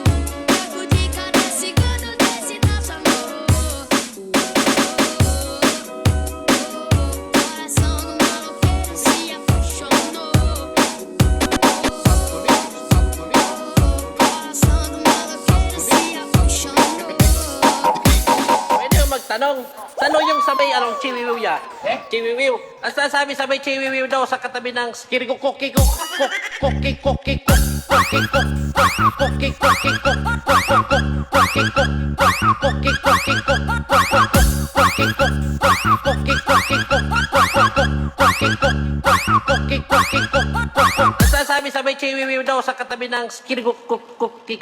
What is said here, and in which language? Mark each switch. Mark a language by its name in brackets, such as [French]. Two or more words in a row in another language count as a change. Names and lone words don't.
[Portuguese] Trago de cada segundo desse nosso amor. Coração do maloqueiro se apaixonou. Coração do maloqueiro se apaixonou. [Filipino] Pwede mo magtanong, saan yung sabay anong chiwiwiw ya? Chiwiwiw. Ang sasabi sabay chiwiwiw daw sa katabi ng kirikukukikuk, kukikukikuk, kukikuk, kukikukikuk, Ang sasabi sabay chiwiwiw daw sa katabi ng kirikukukikuk.